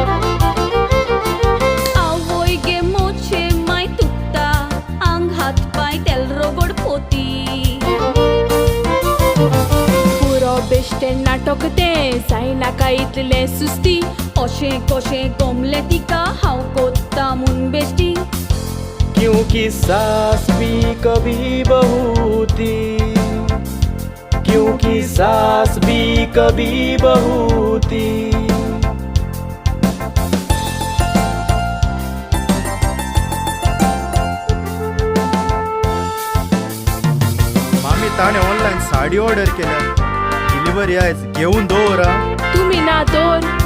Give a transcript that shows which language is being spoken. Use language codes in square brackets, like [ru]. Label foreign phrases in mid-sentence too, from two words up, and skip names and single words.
[kok] आवय गे मोचे माय तुकता आंग हात पाय तेल रोगड पोती पुरो बेश्टें नाटक तें जायनाका इतलें सुस्ती अशें कशें गमलें तिका हांव कोत्ता म्हूण बेश्टी [hi] क्योंकि सास भी कभी बहू थी क्योंकि सास भी कभी बहू थी [kok] मामी ताणे ऑनलाईन साडी ऑर्डर केल्या डिलिव्हरी आयज घेऊन दवरा तुमी ना तर